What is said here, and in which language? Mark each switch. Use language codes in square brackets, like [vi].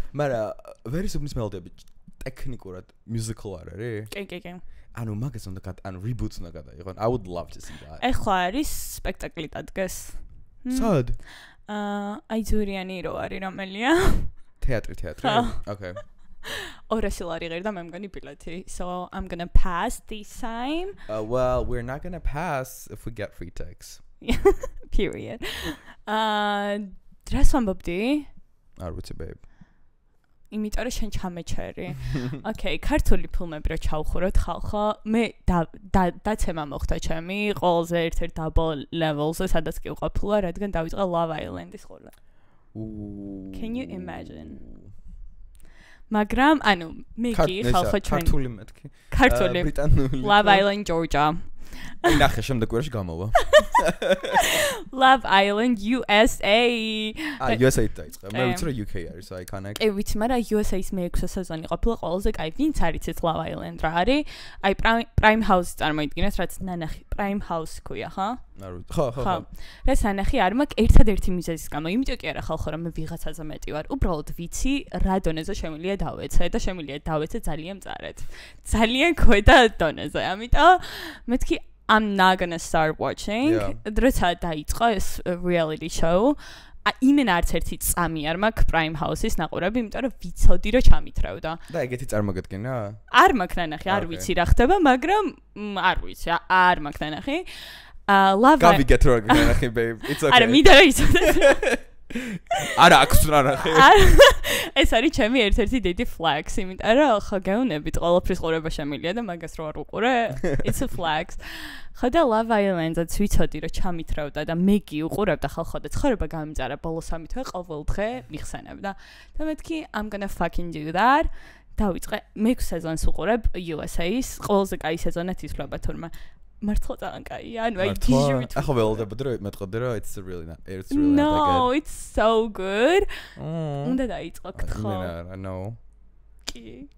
[ka] მაგრამ ვერისუფნის მელოდიები ტექნიკურად musical არ არის? კი. ანუ მაგას უნდა ანუ reboots უნდა გადაიღონ. [en] I would love to see that. [ka] ეხლა არის სპექტაკლი დადგეს. სად? აი ზურიანი რო არის რომელია? თეატრი. [en] Okay. [ka] 200 ლარი ღირდა მე მგონი ბილეთი. [en] So I'm going to pass this time. Well, we're not going to pass if we get free tickets. Period. [ka] Dress ვამბობდი? არ ვიცი, babe. იმიტომ რომ შენ ჩამეჩერი. [en] Okay, [ka] ქართული ფილმები რო ჩავხუროთ ხალხო, მე დაცემა მოხდა ჩემი ყველაზე ერთ-ერთ double level-ზე, სადაც კი ვყოფილა, რადგან დავიწყე Love Island-ის ყურა. [en] Can you imagine? [ka] მაგრამ ანუ მე კი ხალხო ჩვენ ქართული მეთქი. ქართული ბრიტანული. [en] Love Island Georgia. [ka] აი ნახე შემდეგ ვერაში გამოვა. [en] Love Island USA. [ka] USA დაიწყე. მე ვიცი რომ UK არის, [en] I connect. [ka] კი ვიცი, მაგრამ USA-ის მე-6 სეზონი ყოფილა ყველაზე კაი. ვინც არის ეს Love Island რა არის? აი Prime House წარმოიდგინეთ, რაც ნანახი Prime House ქვია, ხო? ხო. რა სანახი არ მაქვს ერთადერთი მიზეზის გამო. იმიტომ კი არა ხალხო რომ მე ვიღაცაზე მეტი ვარ. უბრალოდ ვიცი რა დონეზე შემიძლია დავეცე და შემიძლია დავეცე ძალიან მწარედ. ძალიან ქვედა დონეზე. ამიტომ მეთქი [en] I'm not going to start watching. [ka] დროცა დაიწყო ეს reality show. იმენ არც ერთი წამი არ მაქვს Prime House-ის ნაყურები, იმიტომ რომ ვიცოდი რომ ჩამითრევდა. და ეგეთი წარმოგედგენა? არ მაქვს ნანახი, არ ვიცი რა ხდება, მაგრამ არ ვიცი, არ მაქვს ნანახი. [en] Love [ka] გავიგეთ რა გნახი, babe. [en] It's okay. [ka] არა, მინდა რომ იცოდეთ. არა, აქვს რა ნახე. ეს არის ჩემი ერთ-ერთი დიდი flex, იმიტომ რომ ხო გეუნებით ყველაფრის ყურება შემიძლია და მაგას რო არ უყურე, [en] it's a flex. [ka] ხო და Love Island-ს ვიცოდი რომ ჩამითრევდა და მე კი უყურებდა ხალხო და ცხოვრება გამიმწარა ბოლო 3 თვე ყოველ დღე მიხსენებდა. და მეთქი [en] I'm gonna fucking do that. [ka] დავიწყე მე-6 სეზონს უყურებ USA-ის, ყველაზე კაი სეზონად ითვლება თურმე. მართლა ძალიან კაია, ანუ აი გიჟივით. ახლა ველოდებოდი რომ მეტყოდი რომ [en] it's really not No, it's so good. [ka] უნდა დაიწყო გთხო. [en] I know. [ka] კი.